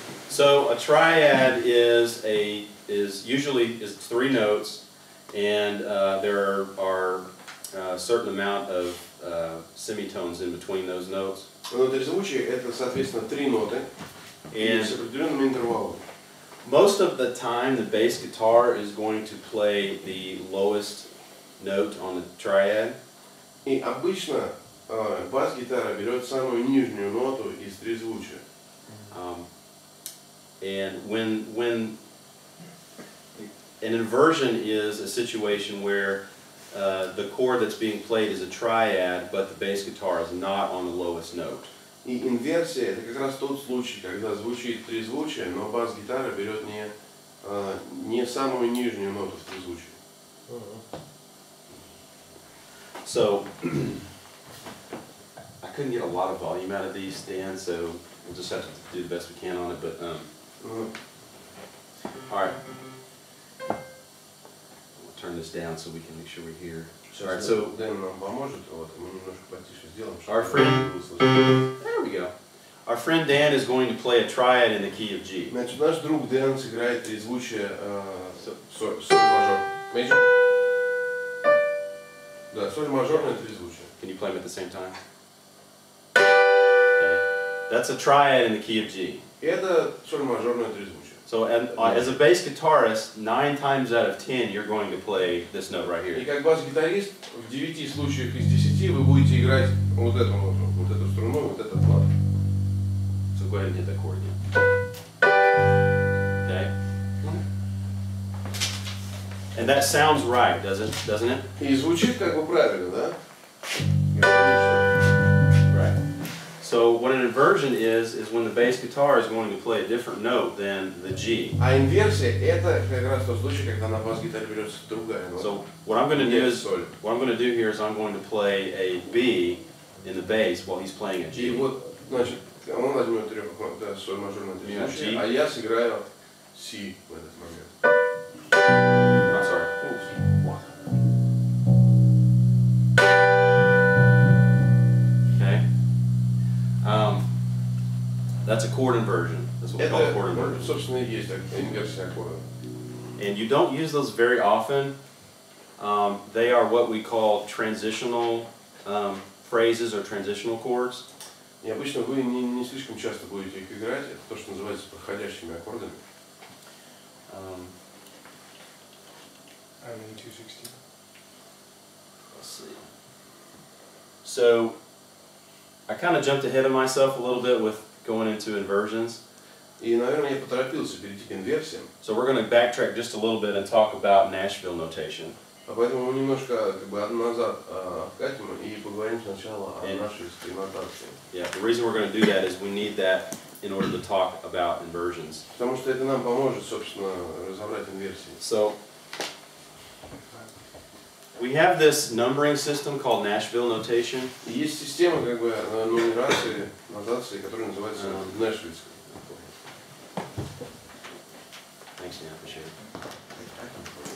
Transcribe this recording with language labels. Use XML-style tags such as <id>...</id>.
<en>So a triad is usually three notes, and there are a certain amount of semitones in between those notes.</en> <ru>Но трезвучие это, соответственно, три ноты с определенным интервалом.</ru> <en>Most of the time, the bass guitar is going to play the lowest note on the triad.</en> <ru>И обычно бас-гитара берет самую нижнюю ноту из трезвучия.</ru> <en>And when an inversion is a situation where the chord that's being played is a triad, but the bass guitar is not on the lowest note.</en> <ru>И инверсия — это как раз тот случай, когда звучит трезвучие, но бас-гитара берет не самую нижнюю ноту в трезвучии.</ru> <en>So I couldn't get a lot of volume out of these, Dan, so we'll just have to do the best we can on it. But all right, we'll turn this down so we can make sure we hear. All right, so</en> <ru>Дэн нам поможет, вот мы немножко потише сделаем.</ru> <en>Our friend, there we go. Our friend Dan is going to play a triad in the key of G.</en> <ru>Значит, наш друг Дэн сыграет трезвучие соль мажор.</ru> <en>Major?</en> <ru>Да, соль мажорное трезвучие.</ru> <en>Can you play them at the same time? Okay. That's a triad in the key of G.</en> <ru>Это соль мажорное трезвучие.</ru> <en>So as a bass guitarist, 9 times out of 10, you're going to play this note right</en> <ru>И как бас-гитарист, в 9 случаях из 10 вы будете играть вот эту ноту, вот эту струну, вот этот лад.</ru> <en>So go ahead and hit that chord again. Okay. And that sounds right, doesn't it?</en> <ru>И звучит как бы правильно, да?</ru> <en>Right. So what an inversion is when the bass guitar is going to play a different note than the G.</en> <ru>А инверсия — это как раз тот случай, когда на бас-гитаре берется другая нота.</ru> <en>So what I'm going to do here is I'm going to play a B in the bass while he's playing a</en> <ru>И</ru> <en>G.</en> <ru>вот, значит, он возьмет соль мажорное трезвучие, а я сыграю Си в этот момент.</ru> <en>I'm sorry. Okay. That's a chord inversion. That's what we call a chord</en> <ru>Это,</ru> <en>inversion.</en> <ru>собственно, и есть инверсия аккорда.</ru> <en>And you don't use those very often. They are what we call transitional phrases or transitional chords.</en> <ru>И обычно вы не слишком часто будете их играть. Это то, что называется проходящими аккордами.</ru> <en>Let's see. So I kind of jumped ahead of myself a little bit with going into inversions.</en> <ru>И, наверное, я поторопился перейти к инверсиям.</ru> <en>So we're going to backtrack just a little bit and talk about Nashville notation.</en> <ru>А поэтому мы немножко назад откатим и поговорим сначала о нашей нотации.</ru> <en>Yeah, the reason we're going to do that is we need that in order to talk about inversions.</en> <ru>Потому что это нам поможет, собственно, разобрать инверсии.</ru> <en>So we have this numbering system called Nashville notation.</en> <ru>И есть система как бы нумерации, нотации, которая называется Нэшвиллская.</ru> <en>Thanks, Dan. I appreciate it.</en>